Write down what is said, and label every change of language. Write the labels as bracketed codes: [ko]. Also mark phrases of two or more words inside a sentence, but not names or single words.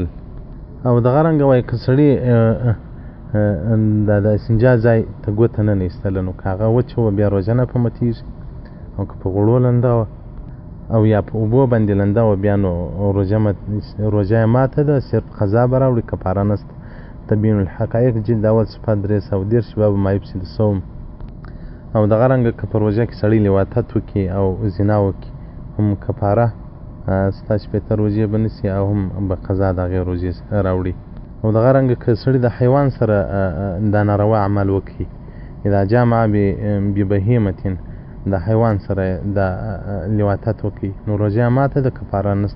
[ps] او دغه رنګه وایي که سړي د استنجا ځای ته ګوته نه ایستله نو که هغه وچه وه بیا روژه نه په ماتېږي، او که په غوړو لنده وه او یا په اوبو باندې لنده وه بیا نو روژه یې ماته ده، صرف قضا به راوړي، کفاره نسته. [ar] تبین الحقایق جلد اول صفحه 310 باب ما یفسد الصوم. [ps] او دغه رنګه که په روژه کې سړی لواطت وکړي او زنا وکړي هم کفاره ستا شپېته روژې به نیسي او هم به قضا د هغې روژې راوړي. او دغه رنګه که سړي د حیوان سره دا ناروا عمل وکړي، [ar] اذا جامع ببهیمة [ps] د حیوان سره د لواطت وکړي نو روژه یې ماته ده، کفاره نسته.